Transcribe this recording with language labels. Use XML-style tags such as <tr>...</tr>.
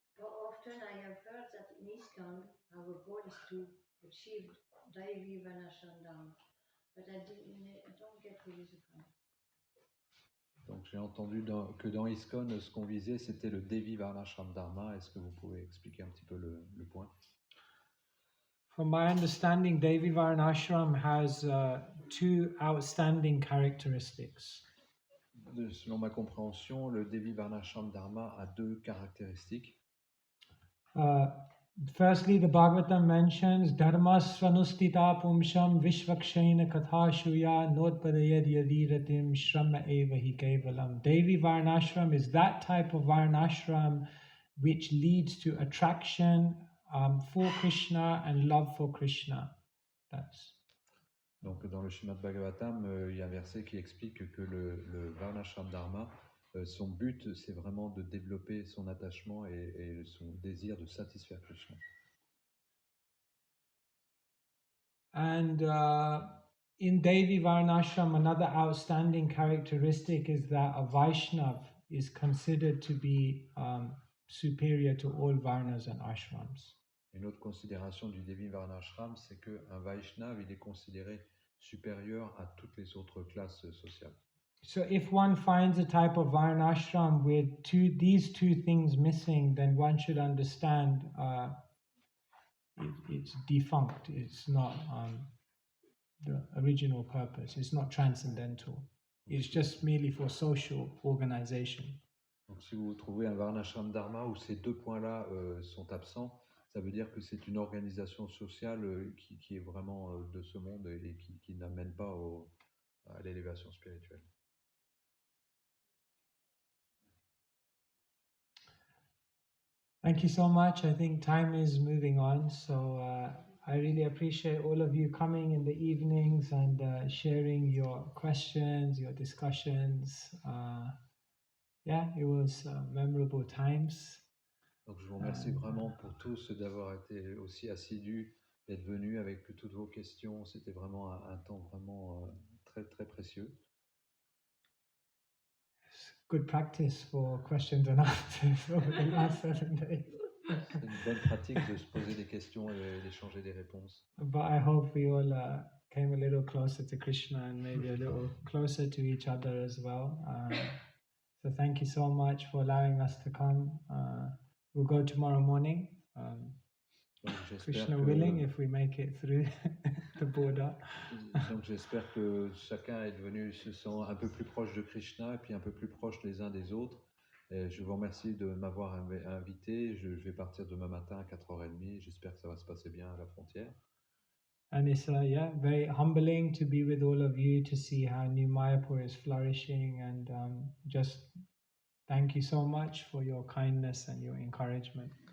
<en>Often I have heard that in ISKCON our goal is to achieve Daivi Varnashram Dharma, but I don't get really the point.</en> <fr>Donc j'ai entendu que dans ISKCON, ce qu'on visait, c'était le Devi Varnashram Dharma. Est-ce que vous pouvez expliquer un petit peu le point?</fr> <en>From my understanding, Devi Varnashram has two outstanding characteristics.</en> <fr>Selon ma compréhension, le Devi Varnashram Dharma a deux caractéristiques.</fr> <en>Firstly, the Bhagavatam mentions</en> <sa>Dharma Svanustita Pumsham Vishvakshena Kathashuya Nodpadayad Yadiratim Shrama Eva Hi Kevalam.</sa> <en>Devi Varnashram is that type of Varnashram which leads to attraction for Krishna and love for Krishna.</en> <fr>Donc dans le Srimad Bhagavatam, il y a un verset qui explique que le Varnashram Dharma, son but, c'est vraiment de développer son attachement et son désir de satisfaire Krishna.</fr> <en>And in Devi Varnashram, another outstanding characteristic is that a Vaishnav is considered to be superior to all Varnas and Ashrams.</en> <fr>Une autre considération du Devi Varnashram, c'est qu'un Vaishnav, il est considéré supérieur à toutes les autres classes sociales.</fr> <en>So if one finds a type of Varnashram with these two things missing, then one should understand it's defunct. It's not the original purpose. It's not transcendental. It's just merely for social organization.</en> <fr>Donc si vous trouvez un Varnashram Dharma où ces deux points-là sont absents, ça veut dire que c'est une organisation sociale qui est vraiment de ce monde et qui n'amène pas à l'élévation spirituelle.</fr> <en>Thank you so much. I think time is moving on, so I really appreciate all of you coming in the evenings and sharing your questions, your discussions. Yeah, it was memorable times.</en> <fr>Donc je vous remercie vraiment pour tous d'avoir été aussi assidus, d'être venus avec toutes vos questions. C'était vraiment un temps vraiment très très précieux.</fr> <en>good practice for questions and answers over the last 7 days.</en> <fr>C'est une bonne pratique de se poser des questions et d'échanger des réponses.</fr> <en>But I hope we all came a little closer to Krishna and maybe a little closer to each other as well. So thank you so much for allowing us to come. We'll go tomorrow morning.</en> <fr>Donc,</fr> <en>Krishna willing, if we make it through the border.</en> <fr>Donc j'espère que chacun est devenu, se sent un peu plus proche de Krishna et puis un peu plus proche les uns des autres. Et je vous remercie de m'avoir invité. Je vais partir demain matin à 4h30. J'espère que ça va se passer bien à la frontière.</fr> <en>And it's very humbling to be with all of you, to see how New Mayapur is flourishing, and just thank you so much for your kindness and your encouragement.</en>